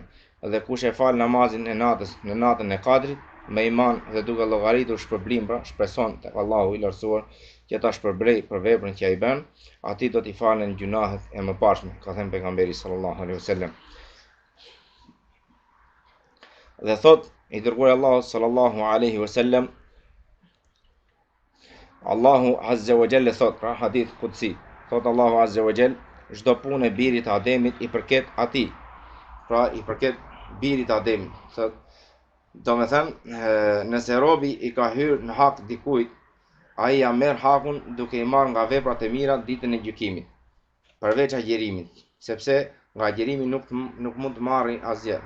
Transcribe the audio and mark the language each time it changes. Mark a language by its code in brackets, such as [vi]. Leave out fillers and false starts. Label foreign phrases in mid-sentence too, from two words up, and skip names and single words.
[sq] Dhe kush e fal namazin e natës në natën e Kadrit me iman dhe duke llogaritur shpërblim, pra shpreson tek Allahu i lartësuar që ta shpërbrej për veprën që ai bën, atij do t'i falen gjunahet e mëparshme, ka thënë pejgamberi [ar] صلى الله عليه وسلم. [sq] Dhe thot i dërguari Allahu [ar] صلى الله عليه وسلم, [sq] Allahu [ar] عز وجل [sq] thot, pra [ar] حديث قدسي, [sq] thot Allahu [ar] عز وجل, [sq] çdo punë e birit të Ademit i përket atij. Pra i përket birit të Ademit. Thot, domethënë, nëse robi i ka hyrë në hak dikujt, ai ja merr hakun duke i marrë nga veprat e mira ditën e gjykimit, përveç agjerimit, sepse nga agjerimi nuk mund të marrë asgjë.